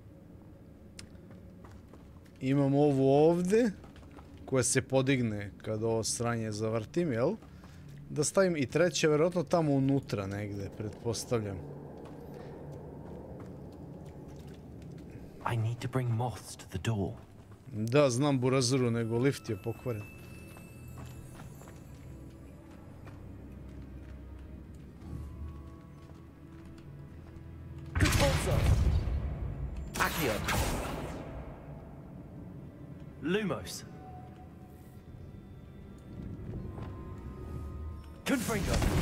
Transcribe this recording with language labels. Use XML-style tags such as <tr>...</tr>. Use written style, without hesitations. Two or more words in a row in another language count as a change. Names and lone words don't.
<hr>Imam ovu ovdje, koja se podigne kad ovo sranje zavrtim, jel? Da stavim i treće, vjerojatno tamo unutra negdje, pretpostavljam.</hr> <en>I need to bring moths to the door.</en> <hr>Da, znam burazeru, nego lift je pokvaren. Lumos. Confringo.</hr>